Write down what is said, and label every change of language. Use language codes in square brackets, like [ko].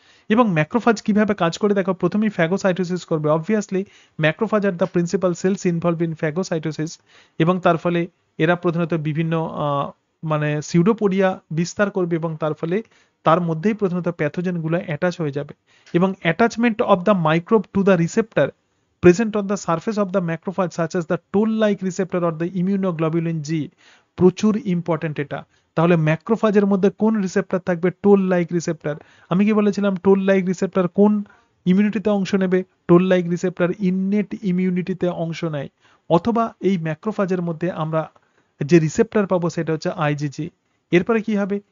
[bn] এবং ম্যাক্রোফাজ কিভাবে কাজ করে, দেখো প্রথমেই ফ্যাগোসাইটোসিস করবে। [en] obviously macrophage are the principal cells involve in phagocytosis, [bn] এবং তার ফলে এরা প্রধানত বিভিন্ন মানে সিউডোপোডিয়া বিস্তার করবে, এবং তার ফলে তার মধ্যেই প্রধানত প্যাথোজেনগুলো অ্যাটাচ হয়ে যাবে। এবং [en] attachment of the microbe to the receptor present on the surface of the macrophage such as the toll-like receptor or the immunoglobulin G, [bn] প্রচুর ইম্পর্টেন্ট এটা। তাহলে ম্যাক্রোফাজের মধ্যে কোন রিসেপ্টর থাকবে? Toll like receptor. আমি কি বলেছিলাম টোল লাইক রিসেপ্টর কোন ইমিউনিটিতে অংশ নেবে? টোল লাইক রিসেপ্টর ইননেট ইমিউনিটিতে অংশ নেয়। অথবা এই ম্যাক্রোফাজের মধ্যে আমরা যে রিসেপ্টর পাবো সেটা হচ্ছে আইজিজি। এরপরে কি হবে?